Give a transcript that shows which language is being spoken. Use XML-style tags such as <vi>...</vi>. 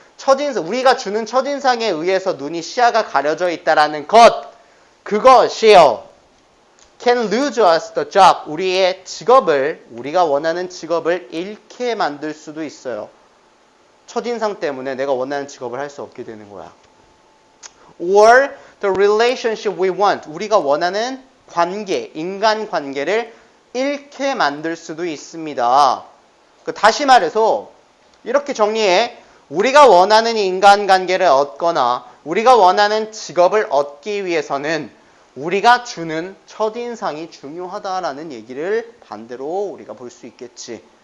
<ko>첫인상, 우리가 주는 첫인상에 의해서 눈이 시야가 가려져 있다라는 것 그것이요.</ko> <en>can lose us the job.</en> <ko>우리의 직업을, 우리가 원하는 직업을 잃게 만들 수도 있어요. 첫인상 때문에 내가 원하는 직업을 할 수 없게 되는 거야.</ko> <en>Or the relationship we want.</en> <ko>우리가 원하는 관계, 인간관계를 잃게 만들 수도 있습니다. 다시 말해서 이렇게 정리해. 우리가 원하는 인간관계를 얻거나 우리가 원하는 직업을 얻기 위해서는 우리가 주는 첫인상이 중요하다라는 얘기를 반대로 우리가 볼 수 있겠지.</ko>